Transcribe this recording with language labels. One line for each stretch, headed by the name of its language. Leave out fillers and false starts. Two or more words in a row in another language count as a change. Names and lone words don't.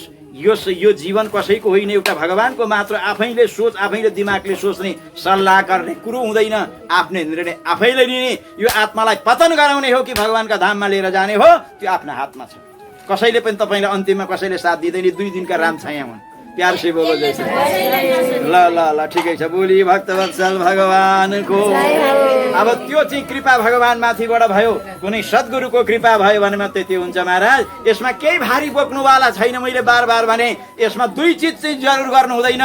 Nepali: यो जीवन कसैको होइन, एउटा भगवानको मात्र। आफैले सोच, आफैले दिमागले सोच्ने, सल्लाह गर्ने कुरो हुँदैन। आफ्नै निर्णय आफैले लिने। यो आत्मालाई पतन गराउने हो कि भगवानका धाममा लिएर जाने हो, त्यो आफ्नो हातमा छ। कसैले पनि तपाईँलाई अन्तिममा कसैले साथ दिँदैन। 2 दिनका राम छाया हुन्।
Hindi: प्यार से बोलो जैसे।
Nepali: ल ठिकै छ। बोली भक्तवत्सल भगवानको। अब त्यो चाहिँ कृपा भगवान माथिबाट भयो। कुनै सद्गुरुको कृपा भयो भने मात्रै त्यो हुन्छ महाराज। यसमा केही भारी बोक्नुवाला छैन। मैले बार बार भने यसमा 2 चिज चाहिँ जरुर गर्नु हुँदैन।